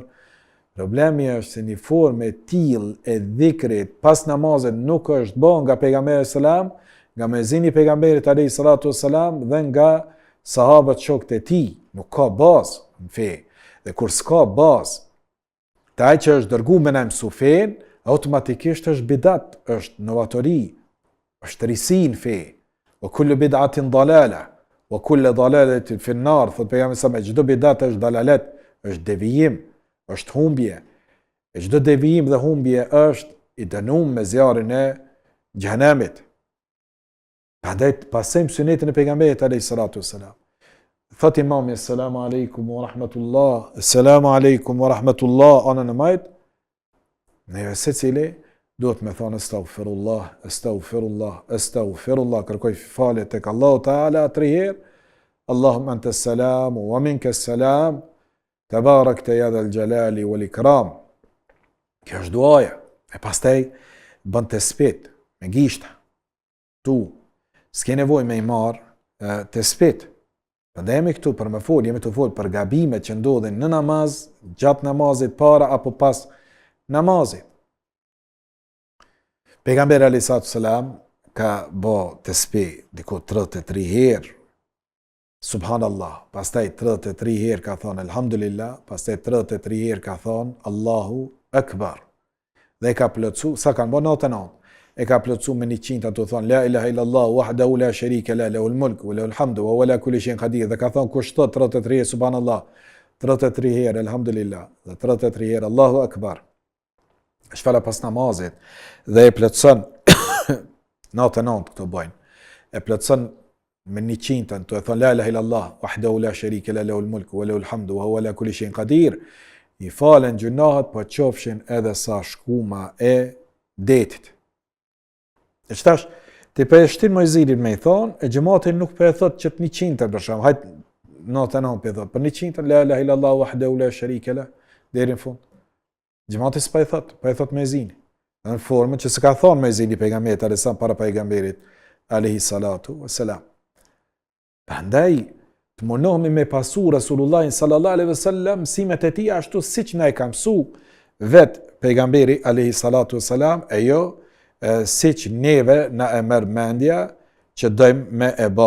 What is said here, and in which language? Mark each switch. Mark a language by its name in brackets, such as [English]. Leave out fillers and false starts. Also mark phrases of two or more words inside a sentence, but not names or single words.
[Albanian] Problemi është se një formë e tillë e dhikrit pas namazit nuk është bën nga pejgamberi selam, nga muezini pejgamberit [Arabic] عليه الصلاة والسلام [Albanian] dhe nga sahabët shokët e tij. Nuk ka bazë në fe. Dhe kur s'ka bazë, taj që është dërgu me në mësu fen, automatikisht është bidat, është novatori, është risi në fe. [Arabic] وكل بدعة ضلالة، وكل ضلالة في النار, [Albanian] thot pejgamberi sa me çdo bidat është dalalet, është devijim, është humbje. E çdo devijim dhe humbje është i dënuar me zjarrin e xhenemit. Prandaj pasojmë sunetin e pejgamberit [Arabic] عليه الصلاة والسلام. [Albanian] Thot imami [Arabic] السلام عليكم ورحمة الله، السلام عليكم ورحمة الله, assalamu alaikum wa rahmatullah, [Albanian] ana në majt, ne secili duhet me thonë [Arabic] أستغفر الله، أستغفر الله، أستغفر الله, [Albanian] kërkoj falje tek Allahu Taala 3 herë, [Arabic] اللهم أنت السلام ومنك السلام، تباركت يا ذا الجلال والإكرام. [Albanian] Kjo është duaja. E pastaj bën tespit me gishta. Tu s'ke nevojë me i marr tespit. Prandaj jemi këtu për me fol, jemi të fol për gabimet që ndodhin në namaz, gjatë namazit, para apo pas namazit. Pejgamberi [Arabic] عليه السلام [Albanian] ka bë tespih diku 33 herë. Subhanallah, pastaj 33 herë ka thonë Elhamdulillah, pastaj 33 herë ka thonë [Arabic] الله أكبر. [Albanian] Dhe ka plotsu, sa kanë bë 99. E ka plotsu me 100 ato thonë [Arabic] لا إله إلا الله وحده لا شريك له، له الملك وله الحمد وهو على كل شيء قدير. [Albanian] Dhe ka thonë kush thot 33 herë Subhanallah, 33 herë Elhamdulillah, dhe 33 herë [Arabic] الله أكبر. [Albanian] Shfala pas namazit dhe e plotson 99 këto bojnë. E plotson me 100-ën, të e thonë [Arabic] لا إله إلا الله، وحده لا شريك له له الملك وله الحمد وهو على كل شيء قدير. [Albanian] I falen gjunahet, po qofshin edhe sa shkuma e detit. E qëtash, ti për e shtin Mojzirin me i thonë, e gjematin nuk për e thot që të 100-ën për shumë, hajtë 99 për e thot, për 100-ën, [Arabic] لا إله إلا الله، وحده لا شريك له, [Albanian] deri në fund. Gjematin s'pa e thot, pa e thot Mojzini. Në formën që se ka thonë Mojzini pejgamberit, alesa para pejgamberit, [Arabic] عليه الصلاة والسلام. [Albanian] Prandaj të mundohemi me pasu Rasulullahin [Arabic] صلى الله عليه وسلم [Albanian] mësimet e tij ashtu siç na e ka mësu vet pejgamberi [Arabic] عليه الصلاة والسلام, [Albanian] e jo siç neve na e merr mendja që dojmë me e bë.